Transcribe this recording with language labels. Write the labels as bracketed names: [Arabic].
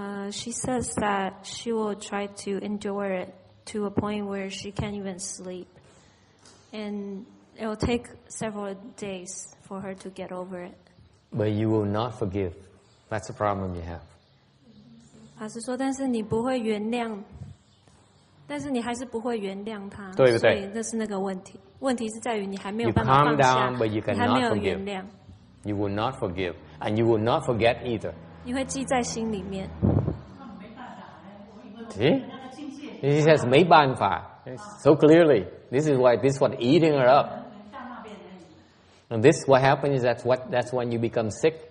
[English] She says that she will try to endure it to a point where she can't even sleep. And it will take several days for her to get over it. But you will not forgive. That's the problem you have. [Chinese] 法师说，但是你不会原谅，但是你还是不会原谅他，对不对？所以这是那个问题。问题是在于你还没有办法放下，你还没有原谅。 [English] You will not forgive, and you will not forget either. [Chinese] 你会记在心里面。 [English] See? He says [Chinese] 没办法 [English] so clearly. This is what eating her up. And this what happens is that's when you become sick.